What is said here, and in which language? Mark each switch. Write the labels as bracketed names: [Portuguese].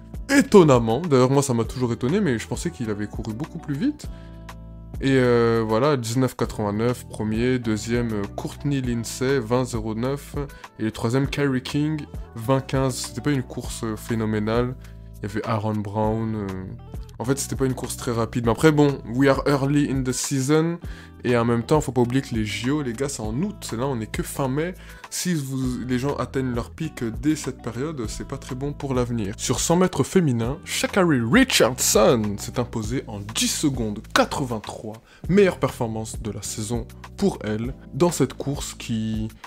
[French] Étonnamment, d'ailleurs moi ça m'a toujours étonné, mais je pensais qu'il avait couru beaucoup plus vite. Et voilà, 19,89, premier, deuxième, Courtney Lindsay, 20,09, et le troisième, Kyrie King, 20,15. C'était pas une course phénoménale, il y avait Aaron Brown, En fait, c'était pas une course très rapide. Mais après, bon, [English] we are early in the season. [French] Et en même temps, faut pas oublier que les JO, les gars, c'est en août. Là, on est que fin mai. Si les gens atteignent leur pic dès cette période, c'est pas très bon pour l'avenir. Sur 100 mètres féminin, Sha'Carri Richardson s'est imposée en 10 secondes 83. Meilleure performance de la saison pour elle. Dans cette course qui...